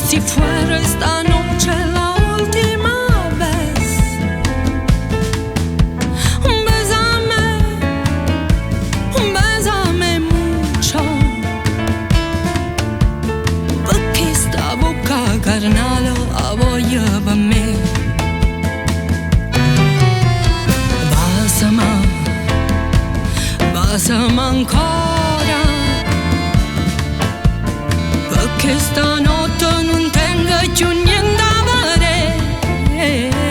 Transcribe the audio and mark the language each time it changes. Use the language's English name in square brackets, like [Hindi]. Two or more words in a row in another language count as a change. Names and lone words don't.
[Spanish] fuera esta noche la última vez. Bésame, bésame mucho, porque esta boca carnal avvogliava-me. [Italian] Basami ancora, perché stanotte non tengo più niente a vedere.